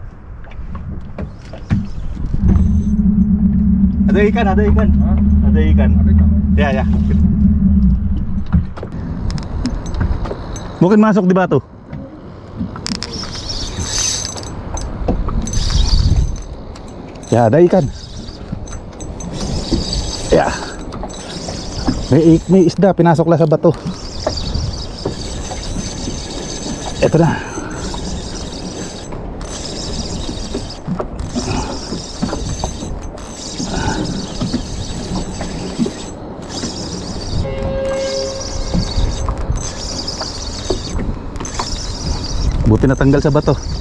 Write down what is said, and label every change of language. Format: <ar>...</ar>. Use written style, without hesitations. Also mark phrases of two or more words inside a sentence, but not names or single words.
<id>Ada ikan, ada ikan. Hah? Ada ikan. Ya, ya. Mungkin masuk di batu. Ya, ada ikan. Ya.</id> <tl>May isda pinasoklah sa bato. Ito na. Buti natanggal sa bato.</tl>